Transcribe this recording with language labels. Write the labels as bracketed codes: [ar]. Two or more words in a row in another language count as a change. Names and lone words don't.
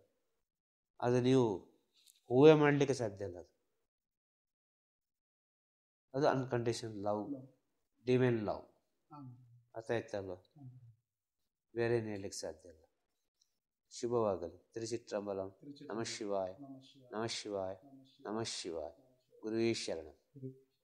[kn] ಅದು ನೀವು ಊಹೆ ಮಾಡ್ಲಿಕ್ಕೆ ಸಾಧ್ಯ ಇಲ್ಲ. [en] ಅದು unconditional love, divine love. [kn] ಅರ್ಥ ಆಯ್ತಾ ಅಲ್ವಾ? ಬೇರೆ ಏನು ಹೇಳಲಿಕ್ಕೆ ಸಾಧ್ಯ ಇಲ್ಲ. ಶುಭವಾಗಲಿ. ತಿರುಚಿಟ್ರಂಬಲಂ. [sa] ನಮಃ ಶಿವಾಯ, ನಮಃ ಶಿವಾಯ, ನಮಃ ಶಿವಾಯ. ಗುರುವೇ ಶರಣಂ.